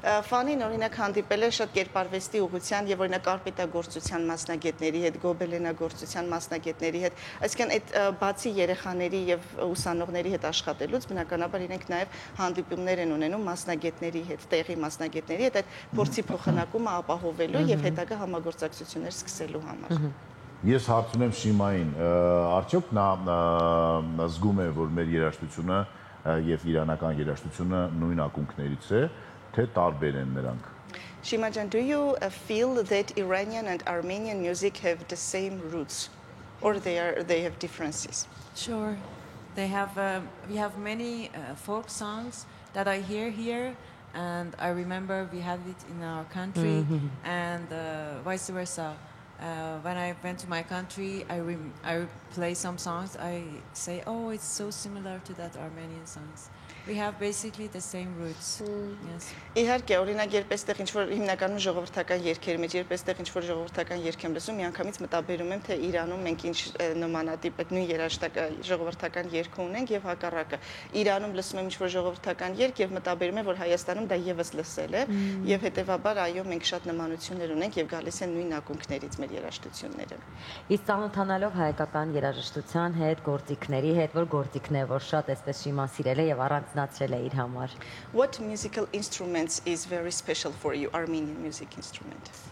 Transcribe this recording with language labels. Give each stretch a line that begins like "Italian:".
Armenian: Ֆանին օրինակ հանդիպել է շատ կերպարվեստի ուղղության եւ օրինակ կարպետագործության մասնագետների հետ, գոբելենագործության մասնագետների հետ, այսինքն այդ բացի երեխաների եւ ուսանողների հետ աշխատելուց բնականաբար իրենք նաեւ հանդիպումներ են ունենում մասնագետների հետ, տեղի մասնագետների հետ, այդ փորձի փոխանակումը ապահովելու եւ հետագա համագործակցություններ սկսելու համար։ Ես հարց ունեմ Շիմային, արդյոք նա զգում է, որ մեր երաժշտությունը եւ իրանական երաժշտությունը նույն ակունքներից է, թե տարբեր են նրանք։
English: Shimajan, do you feel that Iranian and Armenian music have the same roots, or they have differences? Sure. We have many folk songs that I hear here, and I remember we had it in our country, and vice versa. When I went to my country, I play some songs. I say, oh, it's so similar to that Armenian songs. We have basically the same roots. Yes.
Armenian: Իհարկե, օրինակ, երբ էստեղ ինչ-որ հիմնականում ժողովրդական երգերի մեջ, երբ էստեղ ինչ-որ ժողովրդական երգ եմ լսում, միանգամից մտաբերում եմ, թե Իրանում մենք ինչ նմանատիպ այդ նույն երաժշտական ժողովրդական երգ ունենք եւ հակառակը։ Իրանում լսում եմ ինչ-որ ժողովրդական երգ եւ մտաբերում եմ, որ Հայաստանում դա եւս լսել է եւ հետեւաբար այո, մենք շատ նմանություններ ունենք եւ գալիս են նույն ակունքներից մեր երաժշտությունները։ Իսկ ծանոթանալով հայկական երաժշտության հետ, գործիքների հետ, որ գործիքն է, որ շատ այսպես Շիման սիրել է եւ առանձնացրել է իր համար։
English: What musical instruments is very special for you, Armenian music instrument?